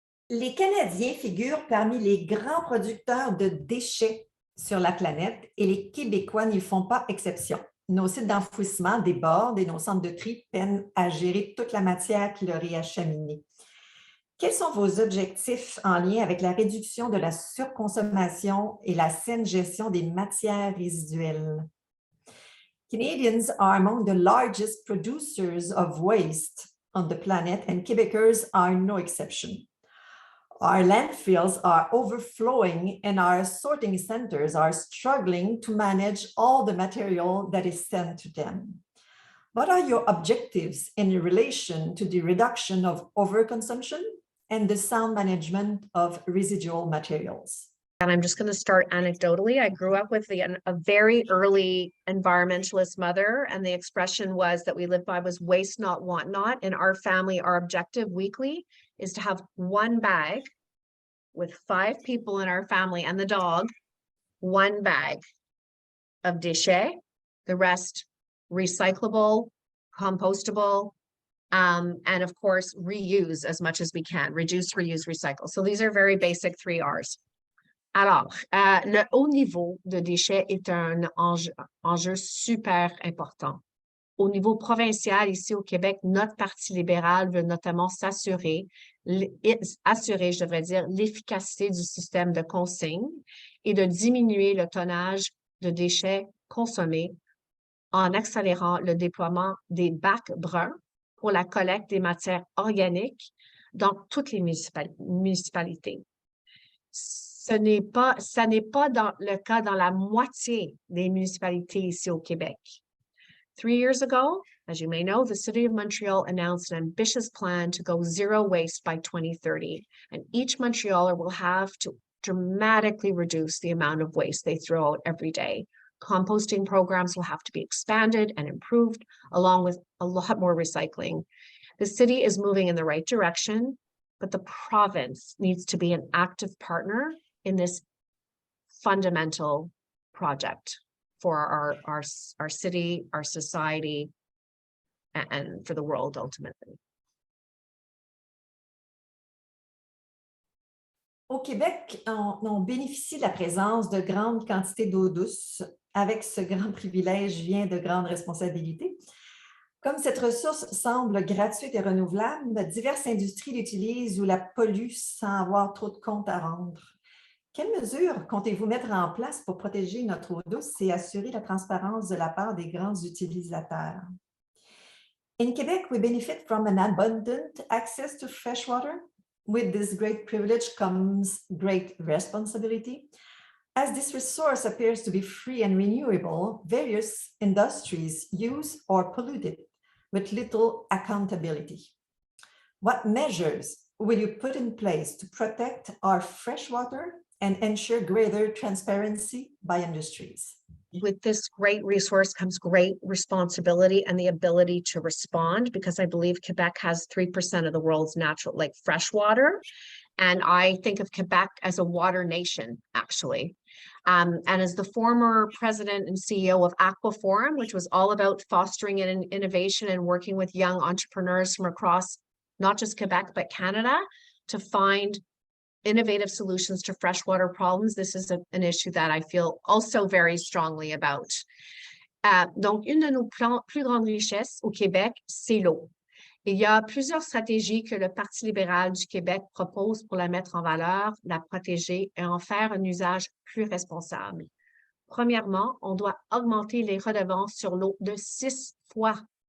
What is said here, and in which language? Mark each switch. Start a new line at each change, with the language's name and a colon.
French: Les Canadiens figurent parmi les grands producteurs de déchets sur la planète et les Québécois n'y font pas exception. Nos sites d'enfouissement débordent et nos centres de tri peinent à gérer toute la matière qui leur est acheminée. Quels sont vos objectifs en lien avec la réduction de la surconsommation et la saine gestion des matières résiduelles?
English: Canadians are among the largest producers of waste on the planet, and Quebecers are no exception. Our landfills are overflowing and our sorting centers are struggling to manage all the material that is sent to them. What are your objectives in relation to the reduction of overconsumption and the sound management of residual materials? And I'm just going to start anecdotally. I grew up with a very early environmentalist mother, and the expression that we lived by was waste not, want not. In our family, our objective weekly is to have one bag with 5 people in our family and the dog, one bag of déchets, the rest recyclable, compostable, and of course, reuse as much as we can, reduce, reuse, recycle. So these are very basic 3 R's.
French: Alors, le haut niveau de déchets est un enjeu super important. Au niveau provincial, ici au Québec, notre Parti libéral veut notamment assurer, je devrais dire, l'efficacité du système de consigne et de diminuer le tonnage de déchets consommés en accélérant le déploiement des bacs bruns pour la collecte des matières organiques dans toutes les municipalités. Ça n'est pas le cas dans la moitié des municipalités ici au Québec.
English: 3 years ago, as you may know, the City of Montreal announced an ambitious plan to go zero waste by 2030, and each Montrealer will have to dramatically reduce the amount of waste they throw out every day. Composting programs will have to be expanded and improved, along with a lot more recycling. The city is moving in the right direction, but the province needs to be an active partner in this fundamental project for our city, our society, and for the world ultimately.
French: Au Québec, on bénéficie de la présence de grandes quantités d'eau douce. Avec ce grand privilège vient de grandes responsabilités. Comme cette ressource semble gratuite et renouvelable, diverses industries l'utilisent ou la polluent sans avoir trop de comptes à rendre. Quelles mesures comptez-vous mettre en place pour protéger notre eau douce et assurer la transparence de la part des grands utilisateurs?
English: In Quebec, we benefit from an abundant access to fresh water. With this great privilege comes great responsibility. As this resource appears to be free and renewable, various industries use or pollute it with little accountability. What measures will you put in place to protect our fresh water and ensure greater transparency by industries? With this great resource comes great responsibility and the ability to respond, because I believe Quebec has 3% of the world's natural, like fresh water. And I think of Quebec as a water nation, actually. And as the former president and CEO of Aquaforum, which was all about fostering innovation and working with young entrepreneurs from across not just Quebec, but Canada to find innovative solutions to freshwater problems, this is an issue that I feel also very strongly about.
French: Donc, une de nos plus grandes richesses au Québec, c'est l'eau. Il y a plusieurs stratégies que le Parti libéral du Québec propose pour la mettre en valeur, la protéger et en faire un usage plus responsable. Premièrement, on doit augmenter les redevances sur l'eau de 6 fois.